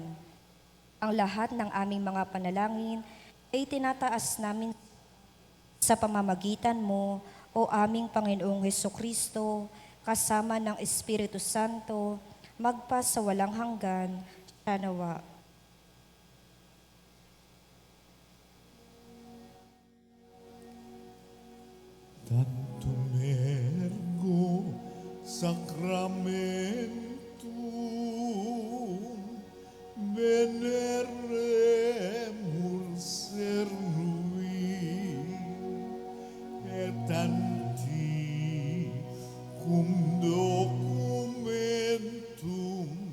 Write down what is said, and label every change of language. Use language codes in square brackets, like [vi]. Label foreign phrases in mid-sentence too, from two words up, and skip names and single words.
[tl] Ang lahat ng aming mga panalangin ay tinataas namin sa pamamagitan mo, O aming Panginoong Hesukristo, kasama ng Espiritu Santo, magpa sa walang hanggan. Siya nawa. [la] Tantum ergo sacramentum veneremur cernui et antiquum documentum